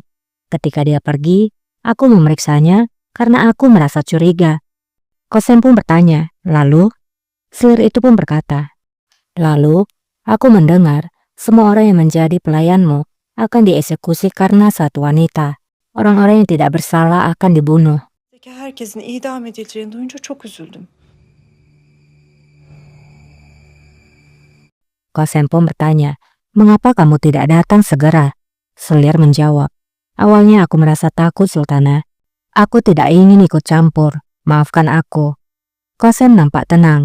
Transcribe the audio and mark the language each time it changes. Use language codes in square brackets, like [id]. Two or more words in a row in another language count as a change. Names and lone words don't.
[id] Ketika dia pergi, aku memeriksanya karena aku merasa curiga." Kosem pun bertanya, "Lalu?" Selir itu pun berkata, "Lalu, aku mendengar semua orang yang menjadi pelayanmu akan dieksekusi karena satu wanita. Orang-orang yang tidak bersalah akan dibunuh." [tr] Herkesin idam edileceğini duyunca çok üzüldüm. [id] Kosem pun bertanya, "Mengapa kamu tidak datang segera?" Selir menjawab, "Awalnya aku merasa takut, Sultanah. Aku tidak ingin ikut campur. Maafkan aku." Kosem nampak tenang.